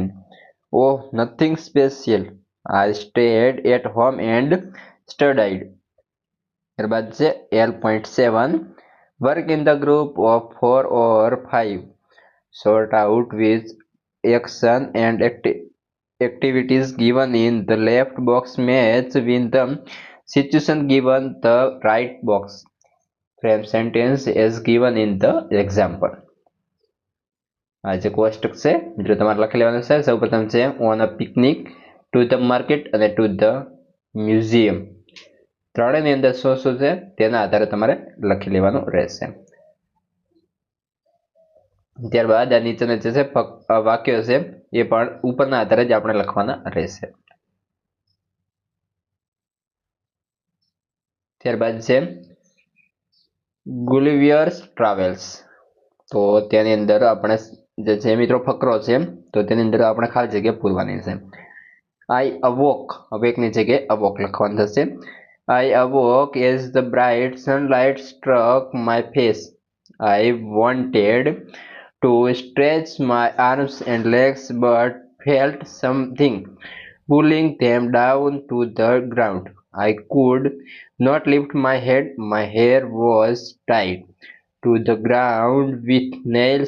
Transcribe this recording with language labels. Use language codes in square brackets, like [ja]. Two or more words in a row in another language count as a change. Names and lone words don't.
[en] Oh, nothing special. I stayed at home and studied. [gu] ત્યારબાદ છે [en] L.7 work in the group of 4 or 5. Sort out which action and activities given in the left box match with the situation given the right box. Frame sentence as given in the example. [gu] આ જે કોષ્ટક છે મિત્રો તમારે લખી લેવાનું છે. સૌપ્રથમ છે [en] on a picnic, to the market [gu] અને [en] to the museum. [gu] ત્રણેયની અંદર શું શું છે તેના આધારે તમારે લખી લેવાનું રહેશે. ત્યારબાદ આ નીચેના જે છે વાક્યો છે એ પણ ઉપરના આધારે જ આપણે લખવાના રહેશે. ત્યારબાદ છે ગુલિવિયર્સ ટ્રાવેલ્સ. તો તેની અંદર આપણે જે છે મિત્રો ફકરો છે તો તેની અંદર આપણે ખાલી જગ્યા પૂરવાની છે. [en] I awoke, [gu] અવેકની જગ્યાએ અવોક લખવાનું થશે. [en] I awoke as the bright sunlight struck my face. I wanted to stretch my arms and legs but felt something pulling them down to the ground. I could not lift my head. My hair was tied to the ground with nails.